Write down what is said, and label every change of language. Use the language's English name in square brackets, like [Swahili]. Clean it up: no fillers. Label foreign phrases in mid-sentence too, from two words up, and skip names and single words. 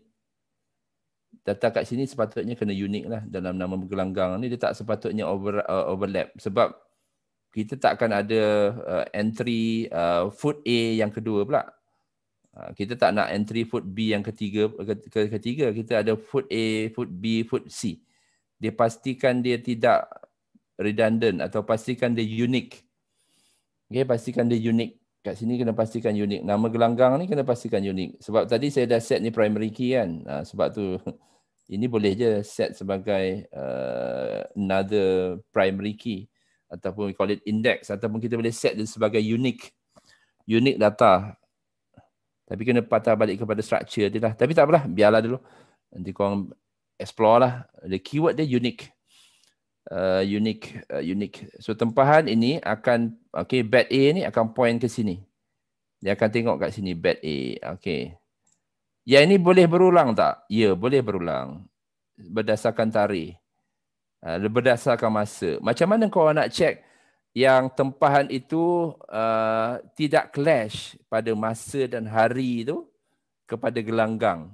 [Malay] Data kat sini sepatutnya kena unik lah. Dalam nama gelanggang ni, dia tak sepatutnya overlap. Sebab kita tak akan ada [English] entry food A [Malay] yang kedua pula. Kita tak nak [English] entry food B [Malay] yang ketiga. Kita ada [English] food A, food B, food C. [Malay] Dia pastikan dia tidak redundant atau pastikan dia unik. Okay, pastikan dia unik. Kat sini kena pastikan unik. Nama gelanggang ni kena pastikan unik. Sebab tadi saya dah set ni [English] primary key [Malay] kan. Sebab tu ini boleh je set sebagai [English] another primary key. Ataupun we call it index. [Malay] Ataupun kita boleh set dia sebagai [English] unique data. [Malay] Tapi kena patah balik kepada structure dia lah. Tapi tak apalah, biarlah dulu. Nanti korang explore lah. [English] The keyword dia unique. Unique. [Malay] So tempahan ini akan, okay, bed A ni akan point ke sini. Dia akan tengok kat sini, bed A. Okay. Yang ini boleh berulang tak? Ya, boleh berulang. Berdasarkan tarikh. Berdasarkan masa. Macam mana kau nak check yang tempahan itu tidak clash pada masa dan hari itu kepada gelanggang?